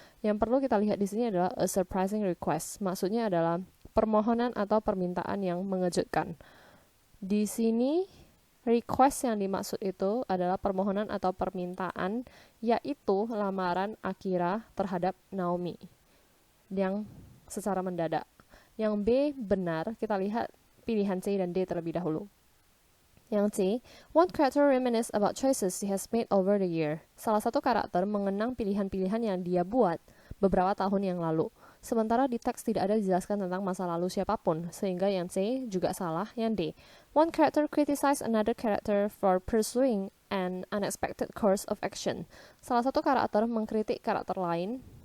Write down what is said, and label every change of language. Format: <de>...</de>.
<id>Yang perlu kita lihat di sini adalah</id> <en>a surprising request.</en> <id>Maksudnya adalah permohonan atau permintaan yang mengejutkan. Di sini request yang dimaksud itu adalah permohonan atau permintaan, yaitu lamaran Akira terhadap Naomi yang secara mendadak. Yang B benar, kita lihat pilihan C dan D terlebih dahulu.</id> <en>Yang C, one character reminisce about choices he has made over the year.</en> <id>Salah satu karakter mengenang pilihan-pilihan yang dia buat beberapa tahun yang lalu. Sementara di teks tidak ada dijelaskan tentang masa lalu siapapun, sehingga yang C juga salah.</id> <en>Yang D, one character criticize another character for pursuing an unexpected course of action.</en> <id>Salah satu karakter mengkritik karakter lain</id>